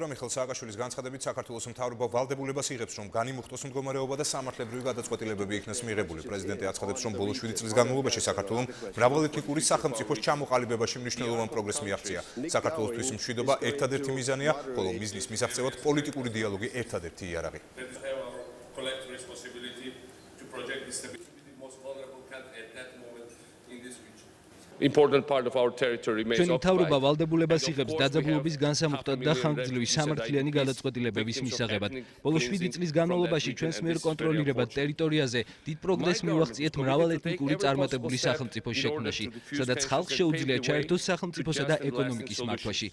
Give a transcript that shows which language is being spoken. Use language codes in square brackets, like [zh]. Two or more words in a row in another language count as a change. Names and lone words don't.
[ka] მიხეილ სააკაშვილის განცხადებით, საქართველოს მთავრობა ვალდებულებას იღებს, რომ განიმუხტოს მდგომარეობა და სამართლებრივი გადაწყვეტილებები იქნას მიღებული. პრეზიდენტი აცხადებს, რომ ბოლო 7 წლის განმავლობაში საქართველოს მრავალეთნიკური სახელმწიფოს ჩამოყალიბებაში მნიშვნელოვან პროგრესს მიაღწია. საქართველოსთვის მშვიდობა ერთადერთი მიზანია, ხოლო მიზნის მისაღწევად პოლიტიკური დიალოგი ერთადერთი იარაღი. [en] Important part of our territory remains occupied. [ka] მთავრობა ვალდებულებას იღებს დაძაბულობის განსამუხტად და ხანგრძლივი სამართლიანი გადაწყვეტილებების მისაღებად. ბოლო 7 წლის განმავლობაში ჩვენს მიერ კონტროლირებად ტერიტორიაზე დიდ პროგრესს მივაღწიეთ მრავალეთნიკური წარმატებული სახელმწიფოს შექმნაში, სადაც ხალხს შეუძლია ჩაერთოს სახელმწიფოსა და ეკონომიკის მართვაში.